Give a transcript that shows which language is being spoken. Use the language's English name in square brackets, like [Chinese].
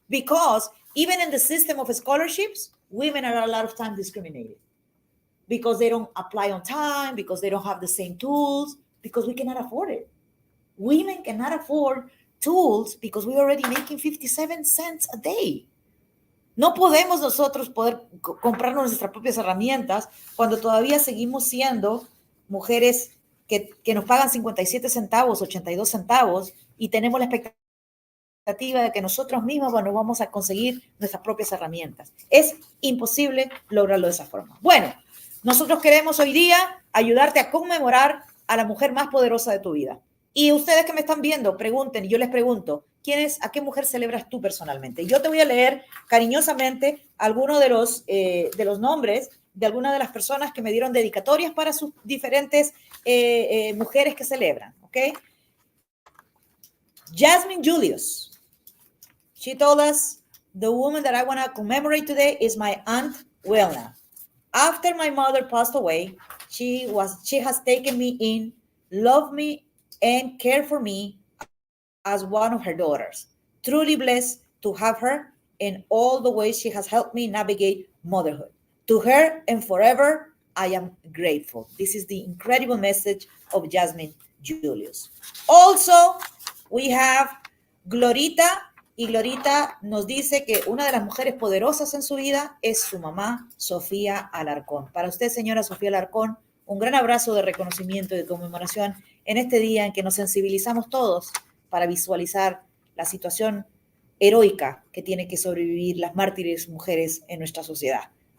[English] Because even in the system of scholarships, women are a lot of time discriminated. Because they don't apply on time, because they don't have the same tools, because we cannot afford it. Women cannot afford tools because we're already making 57 cents a day. [Spanish] No podemos nosotros poder comprarnos nuestras propias herramientas cuando todavía seguimos siendo mujeres que nos pagan 57 centavos, 82 centavos y tenemos la expectativa de que nosotros mismos nos vamos a conseguir nuestras propias herramientas. Es imposible lograrlo de esa forma. Bueno, nosotros queremos hoy día ayudarte a conmemorar a la mujer más poderosa de tu vida. Y ustedes que me están viendo, pregunten, y yo les pregunto, ¿a qué mujer celebras tú personalmente? Yo te voy a leer cariñosamente algunos de los nombres de algunas de las personas que me dieron dedicatorias para sus diferentes mujeres que celebran, ¿ok? Jasmine Julius. [English] She told us, the woman that I want to commemorate today is my Aunt Wilna. After my mother passed away, she has taken me in, loved me, and cared for me as one of her daughters. Truly blessed to have her in all the ways she has helped me navigate motherhood. To her and forever, I am grateful. This is the incredible message of Jasmine Julius. Also, we have Glorita, [Spanish] y Glorita nos dice que una de las mujeres poderosas en su vida es su mamá, Sofía Alarcón. Para usted, señora Sofía Alarcón, un gran abrazo de reconocimiento y de conmemoración en este día en que nos sensibilizamos todos para visualizar la situación heroica que tienen que sobrevivir las mártires mujeres en nuestra sociedad.